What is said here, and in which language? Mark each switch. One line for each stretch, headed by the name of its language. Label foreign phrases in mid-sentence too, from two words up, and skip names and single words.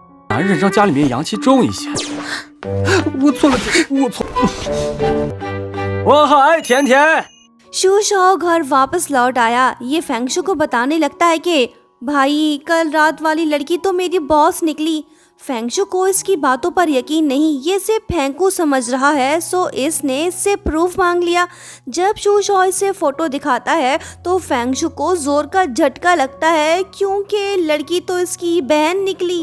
Chinese: 男人让家里面阳气重一些。我错了，我错。我嗨，甜甜。
Hindi: शू शाओ घर वापस लौट आया। ये फेंगशू को बताने लगता है कि भाई कल रात वाली लड़की तो मेरी बॉस निकली। फेंगशू को इसकी बातों पर यकीन नहीं, ये सिर्फ फेंकू समझ रहा है, सो इसने इससे प्रूफ मांग लिया। जब शू शाओ इसे फोटो दिखाता है तो फेंगशू को जोर का झटका लगता है क्योंकि लड़की तो इसकी बहन निकली।